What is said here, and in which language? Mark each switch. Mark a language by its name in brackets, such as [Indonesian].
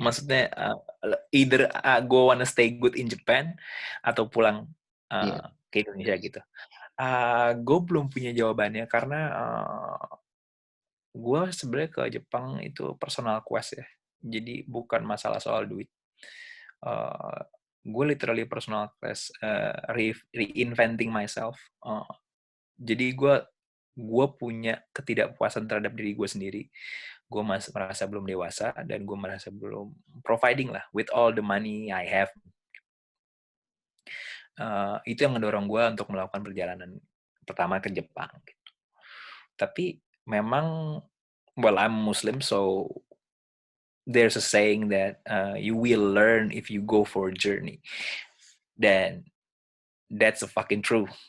[Indonesian] Maksudnya [English] either go wanna stay good in Japan [Indonesian] atau pulang Iya. ke Indonesia gitu. Gue belum punya jawabannya karena gue sebenarnya ke Jepang itu [English] personal quest [Indonesian] ya. Jadi bukan masalah soal duit. Gue [English] literally personal quest, reinventing myself. [Indonesian] Jadi gue punya ketidakpuasan terhadap diri gue sendiri. Gue merasa belum dewasa dan gue merasa belum [English] providing lah with all the money I have. [Indonesian] Itu yang mendorong gue untuk melakukan perjalanan pertama ke Jepang. Gitu. Tapi memang, [English] well, I'm Muslim, so there's a saying that you will learn if you go for a journey. [Indonesian] Dan [English] that's a fucking true.